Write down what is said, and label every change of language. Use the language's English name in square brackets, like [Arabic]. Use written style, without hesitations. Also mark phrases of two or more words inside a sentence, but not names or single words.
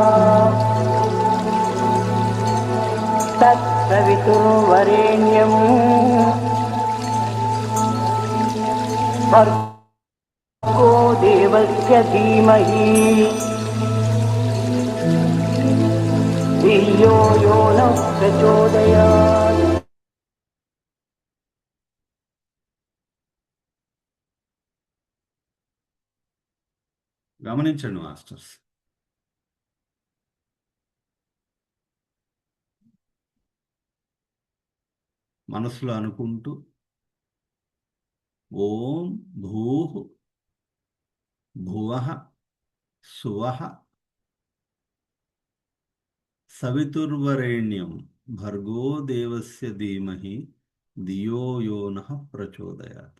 [Sanskrit] తత్సవితుర్వరేణ్యం భర్గో దేవస్య ధీమహి ధియో యో నః ప్రచోదయాత్. [Telugu] గమనించండి మాస్టర్స్. మనసులో అనుకుంటూ [Sanskrit] ఓం భూః భువః సువః సవితుర్వరేణ్యం భర్గో దేవస్య ధీమహి ధియో యో నః ప్రచోదయాత్.